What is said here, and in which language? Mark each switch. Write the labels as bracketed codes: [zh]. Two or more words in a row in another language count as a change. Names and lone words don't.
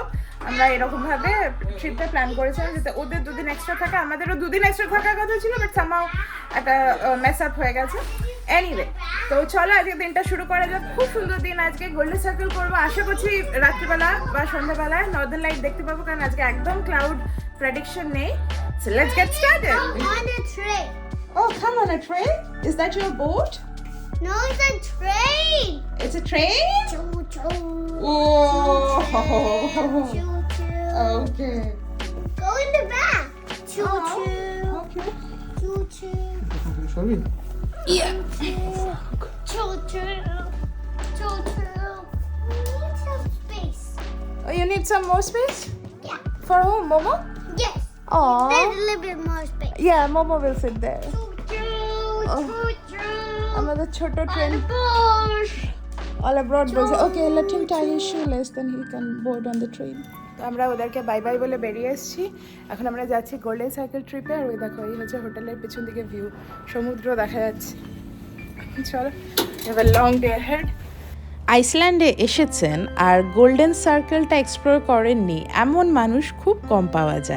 [bn] আমরা এরকমভাবে ট্রিপটা প্ল্যান করেছিলাম যাতে ওদের দুদিন এক্সট্রা থাকে, আমাদেরও দুদিন এক্সট্রা থাকার কথা ছিল, [en] but somehow [bn] একটা [en] mess up [bn] হয়ে গেছে। এনিওয়ে, তো চলো আজকে দিনটা শুরু করা যাক। খুব সুন্দর দিন আজকে, গোল্ডেন সার্কেল করবো। আশা করছি রাত্রিবেলা বা সন্ধ্যাবেলায় [en] northern light [bn] দেখতে পাবো, কারণ আজকে একদম [en] cloud prediction [bn] নেই। [en] So let's get started. On a train. Oh, come on a train? Is that your boat? No, it's a train. It's a train? Choo choo. Oh. Choo choo. Okay. Go in the back. Choo Oh, choo. okay. Choo choo. Yeah. Choo choo. Choo choo. We need some space. Oh, you need some more space? Yeah. For who? Momo? Yes. Oh. There's a little bit more space. Yeah, Momo will sit there. Choo choo. Oh. Choo choo. Another choto On train. the bus. All abroad boys. Okay, let him tie his shoelace, then he can board on the train. [bn] তো আমরা ওদেরকে বাই বাই বলে বেরিয়ে এসেছি। এখন আমরা যাচ্ছি গোল্ডেন সার্কেল ট্রিপে। আর ওই দেখো, এই হচ্ছে হোটেলের পেছন দিকে ভিউ, সমুদ্র দেখা যাচ্ছে। চলো, [en] long day head. [bn] আইসল্যান্ডে এসেছেন আর গোল্ডেন সার্কেলটা এক্সপ্লোর করেননি এমন মানুষ খুব কম পাওয়া যায়।